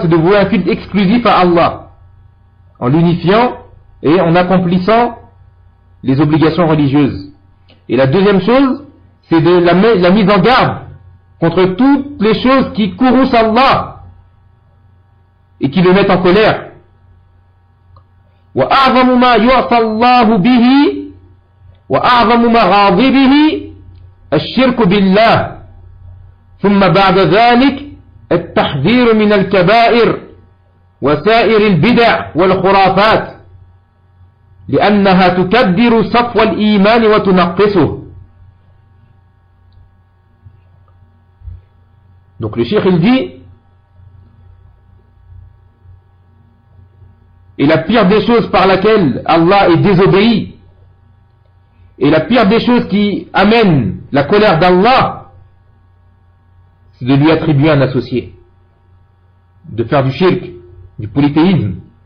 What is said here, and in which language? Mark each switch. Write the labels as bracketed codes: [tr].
[fr] C'est de vouer un culte exclusif à Allah, en l'unifiant et en accomplissant les obligations religieuses. Et la deuxième chose, c'est de la mise en garde contre toutes les choses qui courroucent Allah et qui le mettent en colère. [ar] وَأَعْظَمُ مَا يُعْصَى اللَّهُ بِهِ وَأَعْظَمُ مَا غَاضِبِهِ الشِّرْكُ بِاللَّهِ ثُمَّ بَعْدَ ذَلِكَ التحذير من الكبائر وسائر البدع والخرافات لأنها تكدر صفو الإيمان وتنقصه. [fr] Donc le cheikh il dit, et la pire des choses par laquelle Allah est désobéi, et la pire des choses qui amène la colère d'Allah, c'est de lui attribuer un associé, de faire du shirk, du polythéisme.